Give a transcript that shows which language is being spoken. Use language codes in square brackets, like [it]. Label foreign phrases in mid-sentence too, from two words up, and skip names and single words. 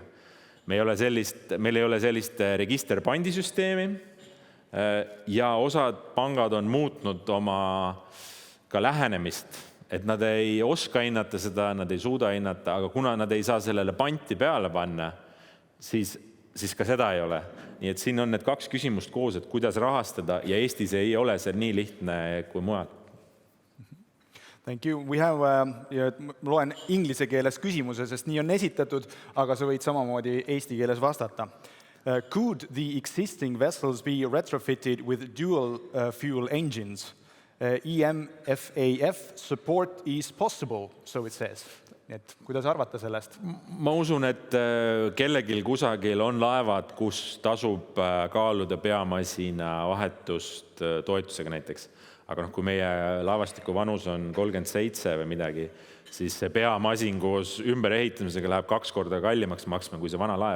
[et] Meil ei ole sellist registerpandisüsteemi ja osad pangad on muutnud oma ka lähenemist, et nad ei oska hinnata seda, nad ei suuda hinnata, aga kuna nad ei saa sellele panti peale panna, siis ka seda ei ole. Nii et siin on need 2 küsimust koos, et kuidas rahastada ja Eestis ei ole see nii lihtne kui mujal. [en] Thank you. We have, [et] loen inglise keeles küsimuse, sest nii on esitatud, aga sa võid samamoodi eesti keeles vastata. [en] Could the existing vessels be retrofitted with dual fuel engines? EMFAF support is possible, so it says. [et] Et kuidas arvata sellest? Ma usun, et kellegil kusagil on laevad, kus tasub kaaluda peamasina vahetust toetusega näiteks. Aga kui meie laevastiku vanus on 37 või midagi, siis see peamasin koos ümberehitamisega läheb 2 korda kallimaks maksma kui see vana laev.